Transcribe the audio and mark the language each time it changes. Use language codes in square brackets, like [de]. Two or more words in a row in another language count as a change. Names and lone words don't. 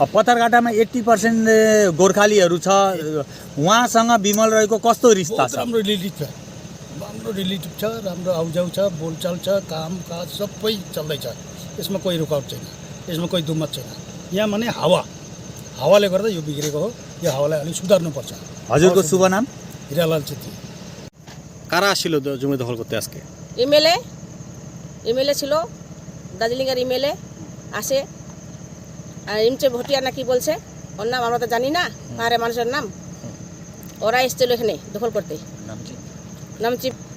[ne] पत्थरघाटामा 80% गोर्खालीहरू छ, उहाँसँग विमल रोयको कस्तो रिस्ता बहुत छ? राम्रो रिलेटिभ छ, राम्रो आउजाउ छ, बोलचाल छ, कामकाज सबै चल्दैछ। यसमा कोही रुकावट छैन, यसमा कोही दुमत छैन। यहाँ माने हावाले गर्दा यो बिग्रेको हो। यो हावालाई अलिक सुधार्नुपर्छ। हजुरको शुभ नाम? [bn] হিরালাল চেত্রী। কারা আসছিল জমি দখল করতে আজকে? এমএলএ ছিল, দার্জিলিংয়ের এমএলএ আসে, আর ইমচে ভটিয়া না কি বলছে, ওর নাম আমরা তো জানি না, পাহাড়ে মানুষের নাম। ওরা এসেছিল এখানে দখল করতে। নামচি